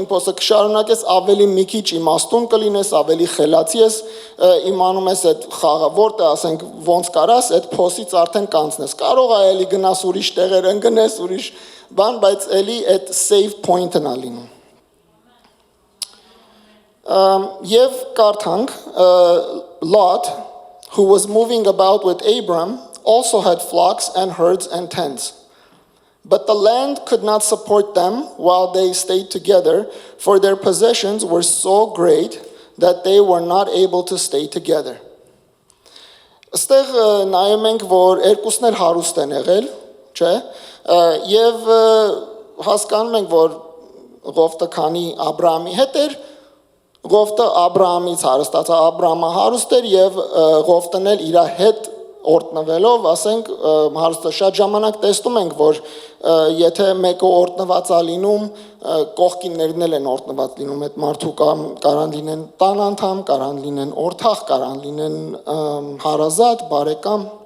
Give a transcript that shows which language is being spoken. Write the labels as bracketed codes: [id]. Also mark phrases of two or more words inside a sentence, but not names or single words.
[hy] փոսը կշարունակես ավելի մի քիչ իմաստուն կլինես, ավելի խելացի ես, իմանում ես այդ խաղը, որտե ասենք ոնց կարաս այդ փոսից արդեն կանցնես, կարող է էլի գնաս ուրիշ տեղեր ընկնես, ուրիշ բան, բայց էլի այդ [en] save point- [hy] ն է լինում։ Եվ կարդանք [en] Lot, who was moving about with Abram, also had flocks and herds and tents. But the land could not support them while they stayed together, for their possessions were so great that they were not able to stay together. [hy] Այստեղ նայում ենք, որ երկուսն էլ հարուստ են եղել, չէ, եւ հասկանում ենք, որ Ղովտը քանի Աբրահամի հետ էր, Ղովտը Աբրահամից հարստացա, Աբրահամը հարուստ էր եւ Ղովտն էլ իր հետ օրտնվելով, ասենք, հարուստը շատ ժամանակ տեսնում ենք, որ եթե մեկը օրտնված է լինում, կողքիններն էլ են օրտնված լինում, այդ մարդու կարան լինեն տան անդամ, կարան լինեն օրթախ, կարան լինեն հարազատ, բարեկամ,